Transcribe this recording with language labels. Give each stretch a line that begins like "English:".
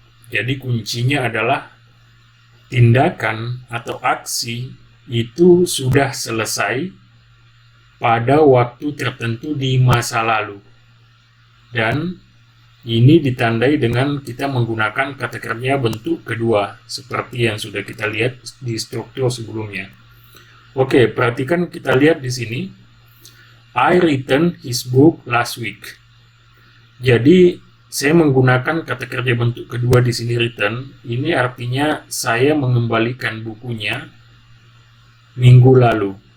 Indonesian: Jadi kuncinya adalah tindakan atau aksi itu sudah selesai pada waktu tertentu di masa lalu. Dan ini ditandai dengan kita menggunakan kata kerja bentuk kedua, seperti yang sudah kita lihat di struktur sebelumnya. Oke, perhatikan kita lihat di sini.
English: I returned his book last week.
Indonesian: Jadi saya menggunakan kata kerja bentuk kedua di sini, return. Ini artinya saya mengembalikan bukunya minggu lalu.